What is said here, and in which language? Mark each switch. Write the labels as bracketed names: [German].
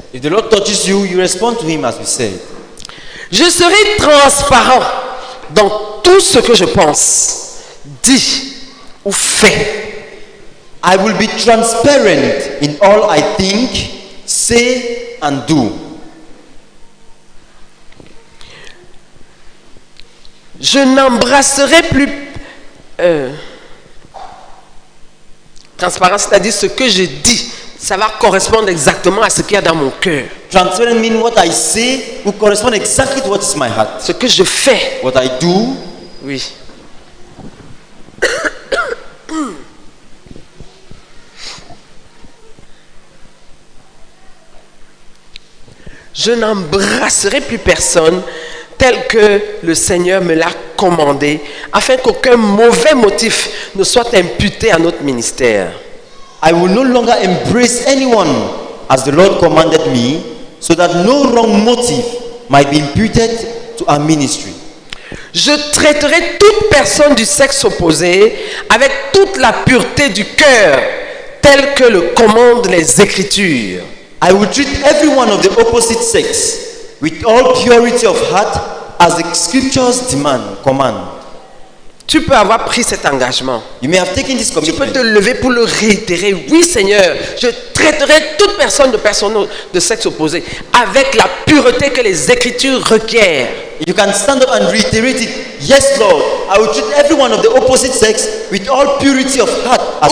[English] If the Lord touches you, you respond to him as we said. [French] Je serai transparent dans tout ce que je pense, dis ou fais. [English] I will be transparent in all I think, say, and do. [French] Je n'embrasserai plus... transparent, c'est-à-dire ce que je dis, ça va correspondre exactement à ce qu'il y a dans mon cœur. [English] Transparent means what I say will correspond exactly to what is my heart. [French] Ce que je fais, [English] What I do, [French] oui. Je n'embrasserai plus personne tel que le Seigneur me l'a commandé, afin qu'aucun mauvais motif ne soit imputé à notre ministère. [English] I will no longer embrace anyone as the Lord commanded me, so that no wrong motive might be imputed to our ministry. [French] Je traiterai toute personne du sexe opposé avec toute la pureté du cœur, telle que le commandent les Écritures. [English] I will treat everyone of the opposite sex with all purity of heart as the scriptures command. [French] Tu peux avoir pris cet engagement. [English] You may have taken this [French] Tu peux [English] commitment. [French] te lever pour le réitérer. Oui, Seigneur, je traiterai toute personne de sexe opposé avec la pureté que les Écritures requièrent. [English] You can stand up and reiterate it. Yes, Lord, I will treat everyone of the opposite sex with all purity of heart, as